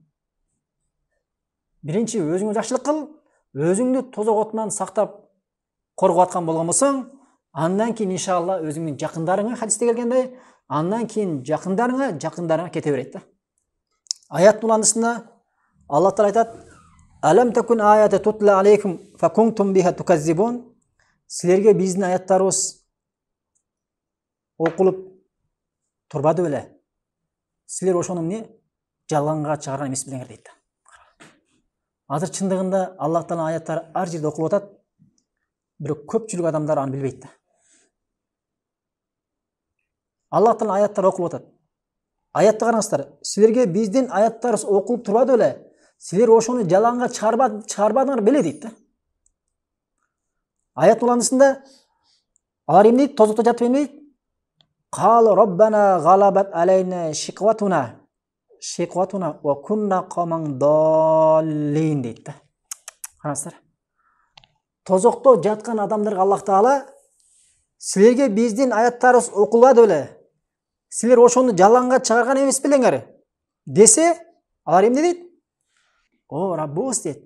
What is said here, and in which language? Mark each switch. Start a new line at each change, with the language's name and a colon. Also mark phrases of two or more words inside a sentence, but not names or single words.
Kyrgyz: Биринчи өзүңө жакшылык кыл, өзүңдү тозок отунан сактап коргоп аткан болгон болсоң, андан кийин иншалла өзүңдүн жакындарыңа, хадисте келгендей, андан кийин жакындарыңа кете берет да. Аят муланысында Аллах Таала айтат:
Arabic: "ألم تكن آياتي تتلى عليكم فكنتم بها تكذبون."
Kyrgyz: Силерге биздин аяттарыбыз окулуп турбады беле? Силер ошону эмне? Жалганга чыгарган эмес белеңер дейт да. Азыр чындыгында Аллах Тааланын аяттары ар жерде окулуп атат, бирок көпчүлүк адамдар аны билбейт да. Аллах Тааланын аяттары окулуп атат. Аятты караңыздар. Силерге биздин аяттарыбыз окулуп турбады беле? Силер ошону жалганга чыгарбадыңар беле дейт да. Аят уланысында алар эмне дейт? Тозокто жатып эмне дейт?
Arabic: قالوا ربنا غلبت علينا شقوتنا وكنا قوما ضالين
Kyrgyz: дейт да. Караңыздар. Тозокто жаткан адамдарга Аллах Таала силерге биздин аяттарыбыз окулбады беле? Силер ошону жалганга чыгарган эмес белеңер десе, алар эмне дейт? О, Раббыбыз дейт.